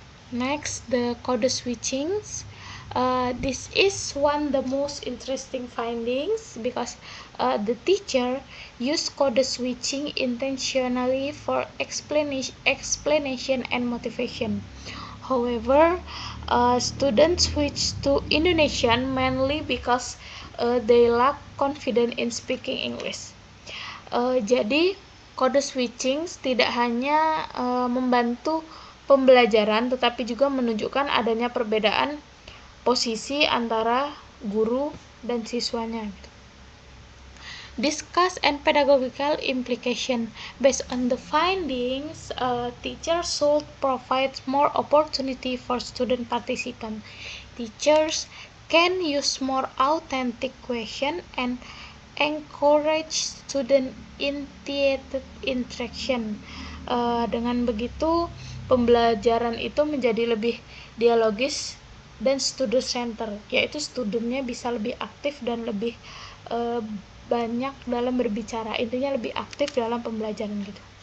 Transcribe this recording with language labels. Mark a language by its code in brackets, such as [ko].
[en] Next, the code switchings. This is one of the most interesting findings because the teacher used code switching intentionally for explanation and motivation. However, students switch to Indonesian mainly because they lack confidence in speaking English. [id] Jadi kode switching tidak hanya membantu pembelajaran tetapi juga menunjukkan adanya perbedaan posisi antara guru dan siswanya. [en] Discuss and pedagogical implication. Based on the findings, teachers should provide more opportunity for student participant. Teachers can use more authentic question and encourage student initiated interaction. [id] Dengan begitu, pembelajaran itu menjadi lebih dialogis dan student center, yaitu studentnya bisa lebih aktif dan lebih banyak dalam berbicara, intinya lebih aktif dalam pembelajaran gitu.